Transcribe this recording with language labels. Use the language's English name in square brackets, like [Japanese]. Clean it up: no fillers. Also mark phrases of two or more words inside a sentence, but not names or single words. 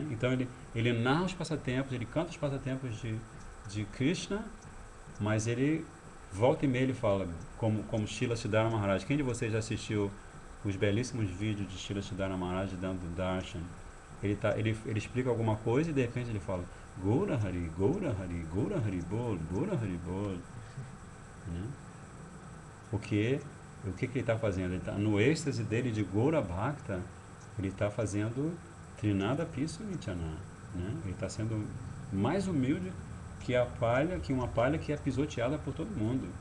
[Portuguese] Então ele narra os passatempos, ele canta os passatempos de Krishna, mas ele volta e meia ele fala, como Srila Siddhara Maharaj. Quem de vocês já assistiu os belíssimos vídeos de Srila Siddhara Maharaj dando darshan? Ele explica alguma coisa e de repente ele fala [Sanskrit] Gaura Hari, Gaura Hari, Gaura Hari Bol, [Portuguese] Gaura Hari Bol, né? Porque o que ele está fazendo? Ele está no êxtase dele de Gaura Bhakta, ele está fazendo [Sanskrit] Trinada Pisu Nityana, [Portuguese] né? Ele está sendo mais humilde que uma palha que é pisoteada por todo mundo.